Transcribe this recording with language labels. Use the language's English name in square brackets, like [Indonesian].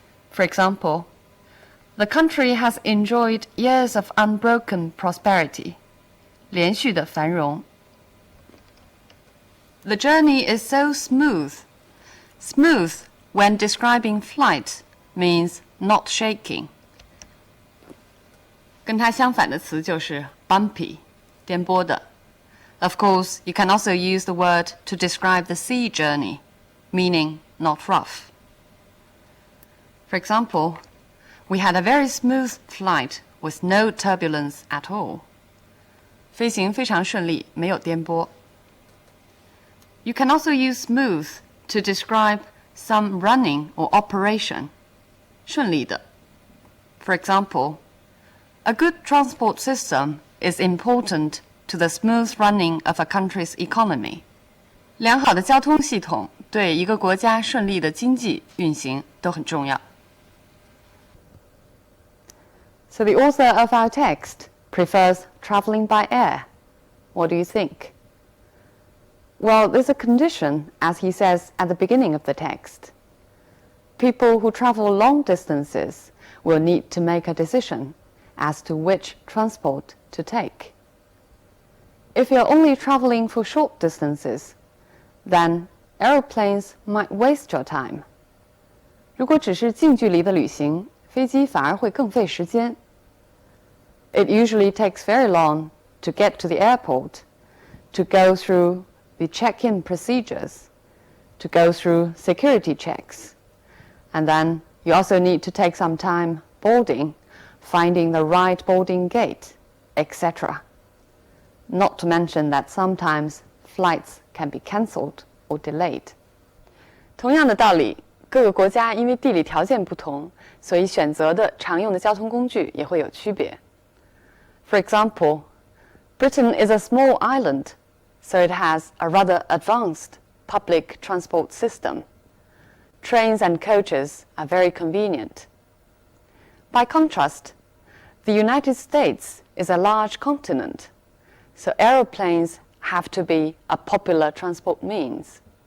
[English] For example, the country has enjoyed years of unbroken prosperity. [Chinese] 连续的繁荣。 [English] The journey is so smooth. Smooth, when describing flight, means not shaking. [Chinese] 跟它相反的词就是 bumpy, 颠簸的。 [English] Of course, you can also use the word to describe the sea journey, meaning not rough. For example, we had a very smooth flight with no turbulence at all. [Chinese] 飞行非常顺利，没有颠簸。 [English] You can also use smooth to describe some running or operation. [Chinese] 顺利的。 [English] For example, a good transport system is important to the smooth running of a country's economy. [Chinese] 良好的交通系统对一个国家顺利的经济运行都很重要。 [English] So the author of our text prefers traveling by air. What do you think? Well, there's a condition, as he says at the beginning of the text. People who travel long distances will need to make a decision as to which transport to take. If you're only traveling for short distances, then aeroplanes might waste your time. [Chinese] 如果只是近距离的旅行，飞机反而会更费时间。 [English] It usually takes very long to get to the airport, to go through the check-in procedures, to go through security checks. And then you also need to take some time boarding, finding the right boarding gate, etc. Not to mention that sometimes flights can be cancelled or delayed. [Chinese] 同样的道理，各个国家因为地理条件不同，所以选择的常用的交通工具也会有区别。 [English] For example, Britain is a small island, so it has a rather advanced public transport system. Trains and coaches are very convenient. By contrast, the United States is a large continent, so aeroplanes have to be a popular transport means.